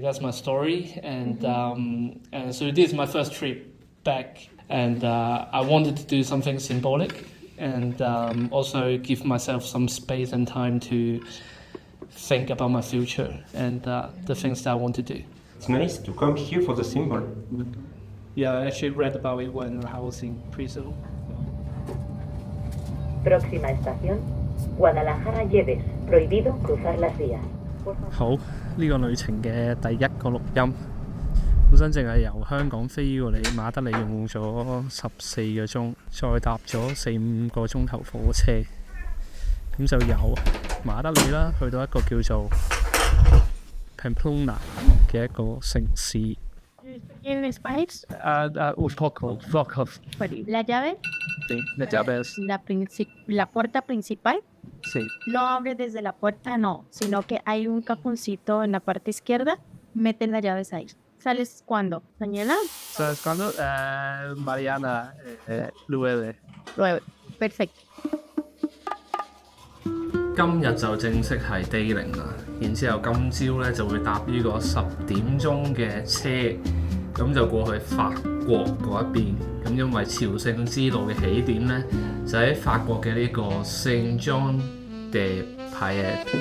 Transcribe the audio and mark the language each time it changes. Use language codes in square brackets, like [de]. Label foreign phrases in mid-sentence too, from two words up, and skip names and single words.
[en] that's my story, and so this is my first trip back, and I wanted to do something symbolic, and also give myself some space and time to think about my future and the things that I want to do. It's nice to come here for the symbol. Yeah, I actually read about it when I was in prison. [es] Próxima estación, Guadalajara Lleves. Prohibido cruzar las vías. [yue] 好，呢個旅程嘅第一個錄音，本身淨係由香港飛過嚟馬德里用咗14個鐘，再搭咗4-5個鐘頭火車，咁就由馬德里啦去到一個叫做 Pamplona 嘅一個城市。 [es] ¿En Spanish? Un poco. La llave, Sí, las llaves. la puerta principal, Sí. no abre desde la puerta, no, sino que hay un cajoncito en la parte izquierda, meten las llaves ahí. ¿Sales cuándo? ¿Mañana? ¿Sabes cuándo? Mariana 9. 9. Perfecto. [yue] 今日就正式係 day 0啦，然之後今朝咧就會搭呢個10點鐘嘅車，咁就過去法國嗰一邊。咁因為朝聖之路嘅起點咧就喺法國嘅呢個 Saint Jean de Paillet。